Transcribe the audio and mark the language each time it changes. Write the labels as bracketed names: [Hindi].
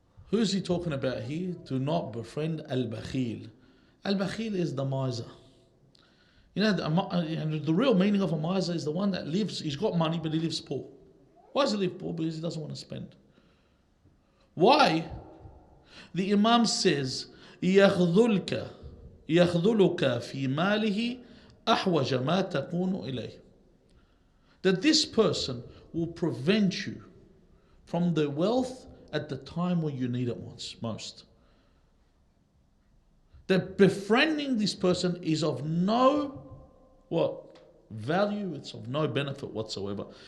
[English] Who's he talking about here? Do not befriend al-bakhil. Al-bakhil is the miser. The real meaning of a miser is the one that lives, he's got money but he lives poor. Why does he live poor? Because he doesn't want to spend. Why? [Arabic] The Imam says, يَخْذُلُكَ فِي مَالِهِ أَحْوَجَ مَا تَكُونُ إِلَيْهِ. [English] That this person will prevent you from the wealth at the time when you need it most. That befriending this person is of no value, it's of no benefit whatsoever.